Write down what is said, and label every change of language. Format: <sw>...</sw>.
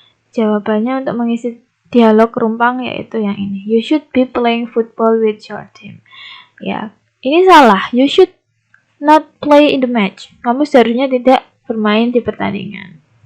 <id>Jawabannya untuk mengisi dialog rumpang yaitu yang ini.</id> <en>You should be playing football with your team.</en> <id>Ya, ini salah.</id> <en>You should not play in the match.</en> <id>Kamu seharusnya tidak bermain di pertandingan.</id>